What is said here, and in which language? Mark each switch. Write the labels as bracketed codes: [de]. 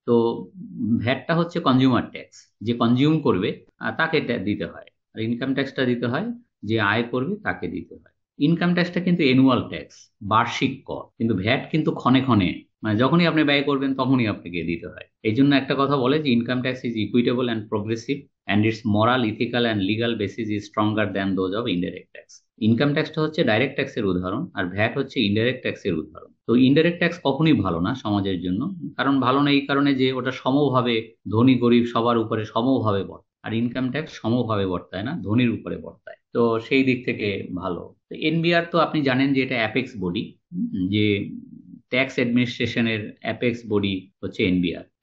[bn] তো ভ্যাটটা হচ্ছে consumer tax, যে কনজিউম করবে তাকে দিতে হয়। আর ইনকাম ট্যাক্সটা দিতে হয় যে আয় করবে তাকে দিতে হয়। ইনকাম ট্যাক্সটা কিন্তু অ্যানুয়াল ট্যাক্স, বার্ষিক কর, কিন্তু ভ্যাট কিন্তু ক্ষণে ক্ষণে, মানে যখনই আপনি ব্যয় করবেন তখনই আপনাকে দিতে হয়। এই জন্য একটা কথা বলে যে [en] Income tax is equitable and progressive, and its moral, ethical and legal basis is stronger than those of indirect tax. [bn] Income ট্যাক্সটা হচ্ছে ডাইরেক্ট ট্যাক্সের উদাহরণ, আর ভ্যাট হচ্ছে ইনডাইরেক্ট ট্যাক্সের উদাহরণ। তো ইনডাইরেক্ট ট্যাক্স কখনোই ভালো না সমাজের জন্য। কারণ ভালো না এই কারণে যে ওটা সমভাবে, ধনী গরিব সবার উপরে সমভাবে বর্তায়, আর ইনকাম ট্যাক্স সমভাবে বর্তায় না, ধনীর উপরে বর্তায়। তো সেই দিক থেকে ভালো। তো এনবিআর তো আপনি জানেন যে এটা অ্যাপেক্স বডি, যে ট্যাক্স অ্যাডমিনিস্ট্রেশনের অ্যাপেক্স বডি হচ্ছে এনবিআর।